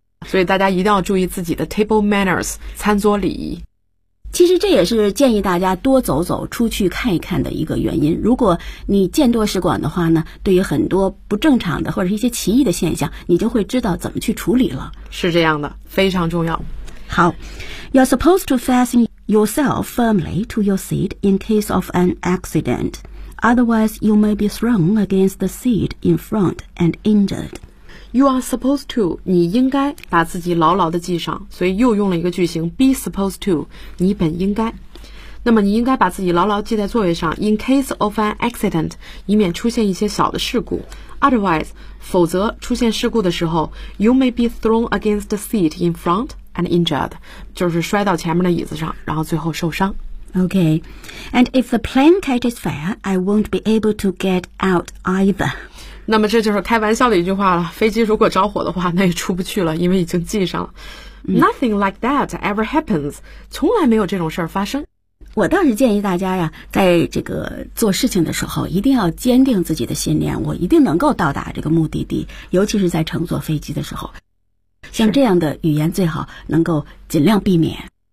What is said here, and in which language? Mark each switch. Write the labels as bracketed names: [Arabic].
[Chinese] 所以大家一定要注意自己的 table manners， 餐桌礼仪。其实这也是建议大家多走走出去看一看的一个原因，如果你见多识广的话呢，对于很多不正常的或者是一些奇异的现象，你就会知道怎么去处理了。是这样的，非常重要。 [English] 好， You're supposed to fasten yourself firmly to your seat in case of an accident. Otherwise, you may be thrown against the seat in front and injured. You are supposed to, [Chinese] 你应该把自己牢牢地系上，所以又用了一个句型 [English] be supposed to, [Chinese] 你本应该。那么你应该把自己牢牢系在座位上 [English] in case of an accident, [Chinese] 以免出现一些小的事故。 Otherwise, 否则出现事故的时候 [English] you may be thrown against the seat in front and injured, [Chinese] 就是摔到前面的椅子上然后最后受伤。 [English] OK, and if the plane catches fire, I won't be able to get out either. [Chinese] 那么这就是开玩笑的一句话了，飞机如果着火的话那也出不去了，因为已经系上了。 [English] Nothing like that ever happens, [Chinese] 从来没有这种事儿发生。我倒是建议大家呀，在这个做事情的时候一定要坚定自己的信念，我一定能够到达这个目的地，尤其是在乘坐飞机的时候。像这样的语言最好能够尽量避免。